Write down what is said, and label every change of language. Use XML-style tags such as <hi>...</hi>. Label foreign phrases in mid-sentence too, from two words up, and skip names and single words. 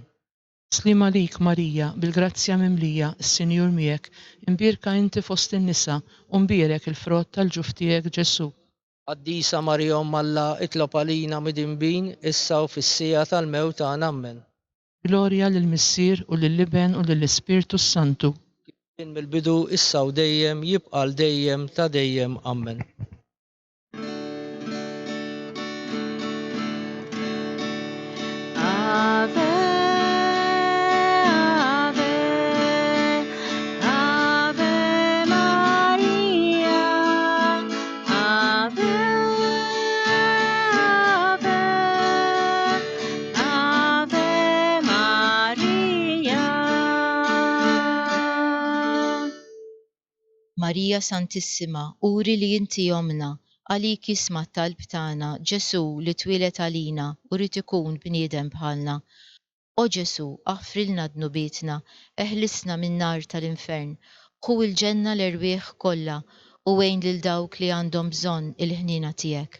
<mt>Slim għalik Marija, bil-grazzja mimlija, Sinjur miegħek, imbierka inti fost in-nisa, u mbierek il-frott tal-ġuf tiegħek Ġesu. Qaddisa Marija Umm Alla, itlob għalina midinbin, issa u fis-sija tal-mewt tagħna. Amen. Glorja lill-Missier u lill-Iben u lill-Ispirtu Santu. Kien mill-bidu, issa u dejjem, jibqa' l-dejjem ta' dejjem. Amen.</mt> <la>Ave, Ave, Ave Maria, Ave, Ave, Ave Maria.</la> <mt>Marija Santissima, uri li inti jomna, għalik jisma' talb tagħna, Ġesu li twilet għalina u rid ikun bniedem bħalna. O Ġesu, aħfrilna dnubietna, eħlisna min-nar tal-infern, ħu il-ġenna l-erwieħ kollha u wejn lil dawk li għandhom bżonn il-ħnina tiegħek.</mt>